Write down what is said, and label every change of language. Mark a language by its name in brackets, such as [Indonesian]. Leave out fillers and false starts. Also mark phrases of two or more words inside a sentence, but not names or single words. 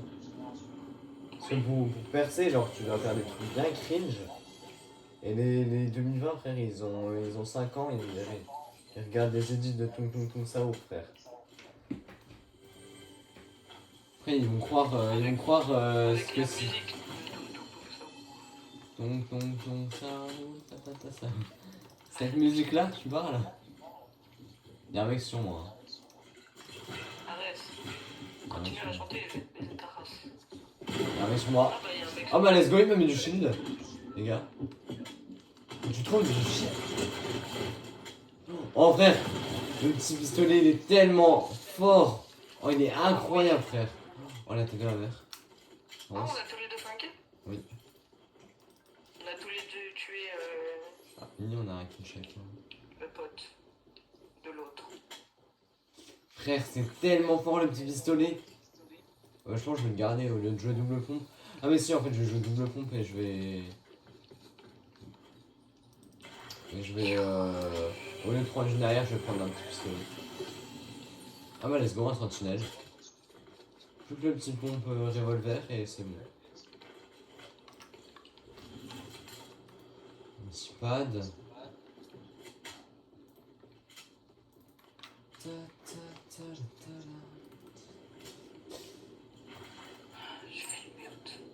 [French] Parce que pour percer, genre, tu dois faire des trucs bien cringe. Et les 2020, frère, ils ont 5 ans, ils regardent des edits de Tung Tung Tung Sao, frère. Après, ils vont croire Avec ce que la c'est. musique. Tung Tung Tung Sao, ta ta ta ta. Cette musique-là, tu parles? Y'a un mec sur moi. Hein. Arrête. Continue à chanter et baiser ta race. Y'a un mec sur moi. Ah bah y'a un mec. Ah bah [English] let's go, [French] il m'a mis du shield. Les gars. Tu trouves du shield? Oh frère, le petit pistolet il est tellement fort. Oh il est incroyable frère. Oh la tête de la mère. Oh, on a tous les deux flanqué? Oui. On a tous les deux tué Ah, il y en a un qui chacun. le pote de l'autre. Frère, c'est tellement fort le petit pistolet. Je pense que je vais le garder au lieu de jouer double pompe. Ah mais si, en fait je vais jouer double pompe et je vais... au lieu de prendre une arrière, je vais prendre un petit pistolet. Ah bah [English] let's go, [French] un sentinelle. Plus que le petit pompe revolver et c'est bon. Un petit pad. Je fais une mute.